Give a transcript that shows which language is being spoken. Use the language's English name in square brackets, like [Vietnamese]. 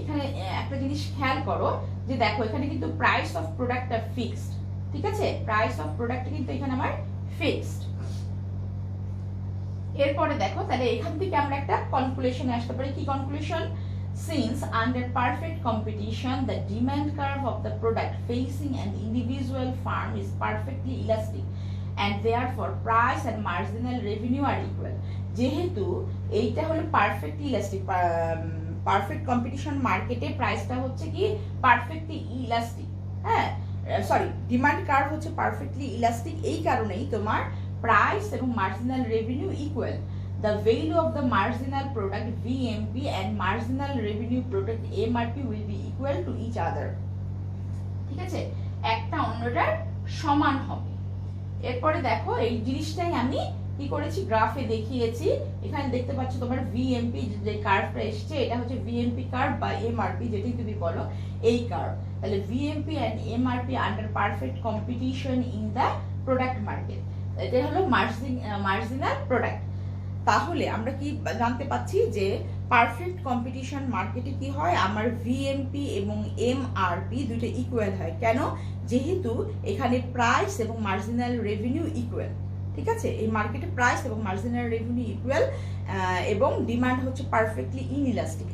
[Bangla] এখানে একটা জিনিস খেয়াল করো যে দেখো এখানে কিন্তু প্রাইস অফ প্রোডাক্টটা ফিক্সড, ঠিক আছে, প্রাইস অফ প্রোডাক্ট কিন্তু এখানে আমার ফিক্সড। এরপরে দেখো তাহলে এখান থেকে আমরা একটা কনক্লুশনে আসতে পারি। কি conclusion? [English] Since under perfect competition the demand curve of the product facing an individual firm is perfectly elastic and therefore price and marginal revenue are equal. [Bangla] যেহেতু এইটা হলো পারফেক্টলি ইলাস্টিক, পারফেক্ট কম্পিটিশন মার্কেটে প্রাইসটা হচ্ছে কি পারফেক্টলি ইলাস্টিক, হ্যাঁ sorry demand curve হচ্ছে perfectly elastic, এই কারণেই তোমার প্রাইস এবং marginal revenue equal. [English] The value of the marginal product VMP and marginal revenue product MRP will be equal to each other. [Bangla] ঠিক আছে, একটা অন্যটার সমান হবে। এরপরে দেখো এই জিনিসটাই আমি কি করেছি গ্রাফে দেখিয়েছি। এখানে দেখতে পাচ্ছ তোমার VMP যে কার্ভটা এসছে, এটা হচ্ছে VMP কার্ভ বা MRP যেটাই তুমি বলো, এই কার্ভ। [English] তাহলে VMP and MRP under perfect competition in the product market, [Bangla] এটা হলো মার্জিনাল প্রোডাক্ট। তাহলে আমরা কি জানতে পাচ্ছি যে পারফেক্ট কম্পিটিশন মার্কেটে কি হয়, আমার ভিএমপি এবং এমআরপি দুইটা ইকুয়াল হয়। কেন? যেহেতু এখানে প্রাইস এবং মার্জিনাল রেভিনিউ ইকুয়াল। ঠিক আছে, এই মার্কেটে প্রাইস এবং মার্জিনাল রেভিনিউ ইকুয়াল এবং ডিমান্ড হচ্ছে পারফেক্টলি ইনইলাস্টিক।